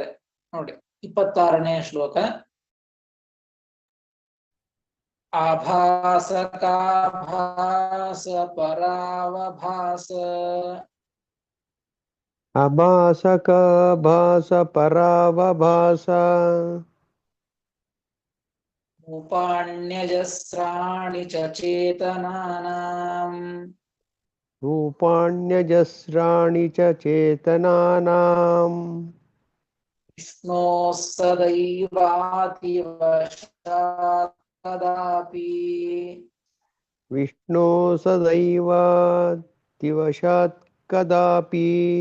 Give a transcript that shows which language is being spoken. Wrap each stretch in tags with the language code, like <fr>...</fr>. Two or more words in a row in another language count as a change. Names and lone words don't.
<kn>ನೋಡಿ 26ನೇ ಶ್ಲೋಕ.</kn> <sa>ಆಭಾಸ ಕಾಭಾಸ ಪರಾವಭಾಸ. ಅಭಾಸ ಕಾಭಾಸ ಪರಾವಭಾಸ. ರೂಪಾಣ್ಯಜಸ್ರಾಣಿ ಚ ಚೇತನಾನಾಂ. ರೂಪಾಣ್ಯಜಸ್ರಾಣಿ ಚ ಚೇತನಾನಾಂ. ವಿಷ್ಣೋ ಸದೈವಾತಿ ವಶಾತ್ ಕದಾಪಿ. ವಿಷ್ಣು ಸದೈವಾತಿ ವಶಾತ್ ಕದಾಪಿ.</sa>